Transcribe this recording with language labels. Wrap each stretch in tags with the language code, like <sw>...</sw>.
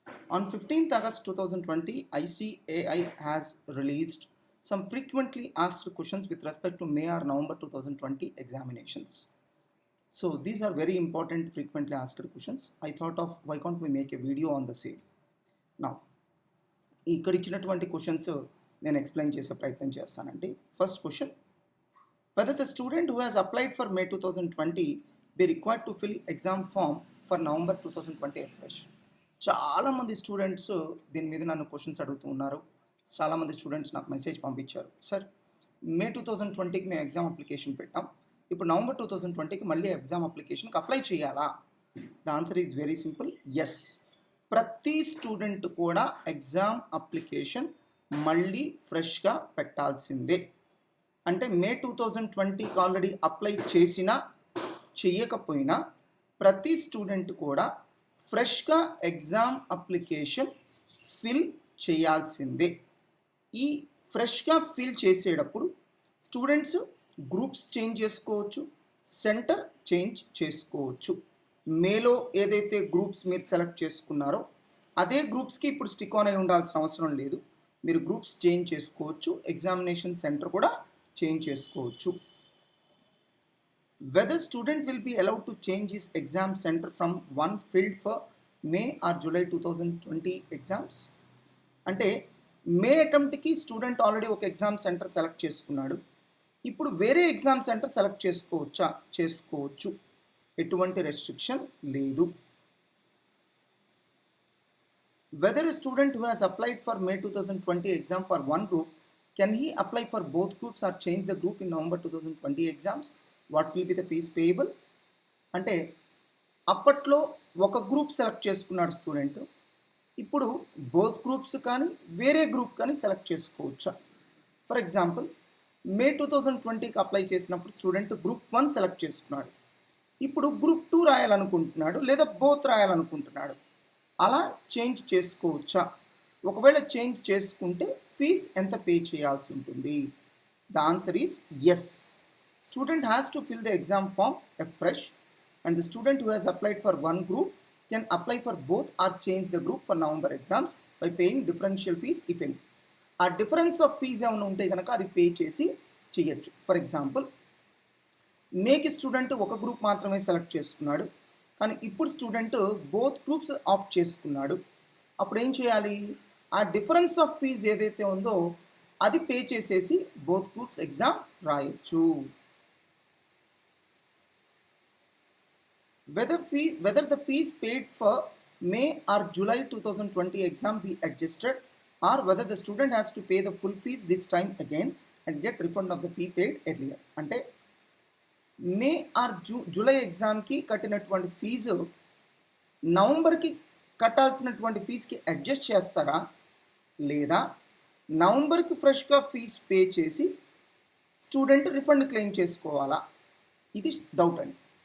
<en>On 15th August 2020, ICAI has released some frequently asked questions with respect to May or November 2020 examinations. So these are very important frequently asked questions. I thought of why can't we make a video on the same.</en> <te>Now, ఇక్కడ ఇచ్చినటువంటి questions నేను explain చేసే ప్రయత్నం చేస్తానండి.</te> <en>First question, whether the student who has applied for May 2020 be required to fill exam form for November 2020 afresh.</en> <te>చాలామంది students దీని మీద నన్ను క్వశ్చన్స్ అడుగుతూ ఉన్నారు. చాలామంది స్టూడెంట్స్ నాకు మెసేజ్ పంపించారు, సార్ మే 2020కి మేము ఎగ్జామ్ అప్లికేషన్ పెట్టాం, ఇప్పుడు నవంబర్ 2020కి మళ్ళీ ఎగ్జామ్ అప్లికేషన్కి అప్లై చేయాలా?</te> <en>The answer is very simple, yes.</en> <te>ప్రతి స్టూడెంట్ కూడా ఎగ్జామ్ అప్లికేషన్ మళ్ళీ ఫ్రెష్గా పెట్టాల్సిందే. అంటే మే 2020కి ఆల్రెడీ అప్లై చేసినా చేయకపోయినా ప్రతి స్టూడెంట్ కూడా ఫ్రెష్గా ఎగ్జామ్ అప్లికేషన్ ఫిల్ చేయాల్సిందే. ఈ ఫ్రెష్గా ఫిల్ చేసేటప్పుడు స్టూడెంట్స్ గ్రూప్స్ చేంజ్ చేసుకోవచ్చు, సెంటర్ చేంజ్ చేసుకోవచ్చు. మేలో ఏదైతే గ్రూప్స్ మీరు సెలెక్ట్ చేసుకున్నారో అదే గ్రూప్స్కి ఇప్పుడు</te> <en>stick on</en> <te>అయి ఉండాల్సిన అవసరం లేదు. మీరు గ్రూప్స్ చేంజ్ చేసుకోవచ్చు, ఎగ్జామినేషన్ సెంటర్ కూడా చేంజ్ చేసుకోవచ్చు.</te> <en>Whether student will be allowed to change his exam center from one filled for May or July 2020 exams.</en> <te>అంటే మే అటెంప్ట్కి స్టూడెంట్ ఆల్రెడీ ఒక ఎగ్జామ్ సెంటర్ సెలెక్ట్ చేసుకున్నాడు, ఇప్పుడు వేరే ఎగ్జామ్ సెంటర్ సెలెక్ట్ చేసుకోవచ్చా? చేసుకోవచ్చు, ఎటువంటి రెస్ట్రిక్షన్ లేదు.</te> <en>Whether a student who has applied for May 2020 exam for one group, can he apply for both groups or change the group in November 2020 exams? What will be the fees payable?</en> <te>అంటే అప్పట్లో ఒక group select చేసుకున్నాడు student, ఇప్పుడు both groups కానీ వేరే group కానీ select చేసుకోవచ్చా?</te> <en>for example,</en> <te>May 2020కి apply చేసినప్పుడు స్టూడెంట్ గ్రూప్ 1 సెలెక్ట్ చేసుకున్నాడు, ఇప్పుడు గ్రూప్ 2 రాయాలనుకుంటున్నాడు లేదా బోత్ రాయాలనుకుంటున్నాడు, అలా చేంజ్ చేసుకోవచ్చా? ఒకవేళ చేంజ్ చేసుకుంటే ఫీజ్ ఎంత పే చేయాల్సి ఉంటుంది?</te> <en>The answer is yes. Student has to fill the exam form afresh, and the student who has applied for one group can apply for both or change the group for November exams by paying differential fees if any.</en> <te>ఆ</te> <en>difference of fees</en> <te>ఏమైనా ఉంటే కనుక అది pay చేసి చేయొచ్చు.</te> <en>for example,</en> <te>మేకి student ఒక group మాత్రమే select చేసుకున్నాడు, కానీ ఇప్పుడు స్టూడెంట్ బోత్ గ్రూప్స్ ఆప్ట్ చేసుకున్నాడు, అప్పుడు ఏం చేయాలి? ఆ</te> <en>difference of fees</en> <te>ఏదైతే ఉందో అది పే చేసేసి బోత్ గ్రూప్స్ ఎగ్జామ్ రాయొచ్చు.</te> <en>Whether the fees paid for May or July 2020 exam be adjusted, or whether the student has to pay the full fees this time again and get refund of the fee paid earlier.</en> <te>అంటే</te> <en>May or July</en> <te>ఎగ్జామ్కి కట్టినటువంటి fee నవంబర్కి కట్టాల్సినటువంటి ఫీజుకి adjust చేస్తారా, లేదా నవంబర్కి ఫ్రెష్గా fees pay చేసి student refund claim చేసుకోవాలా? ఇది doubt అండి.</te>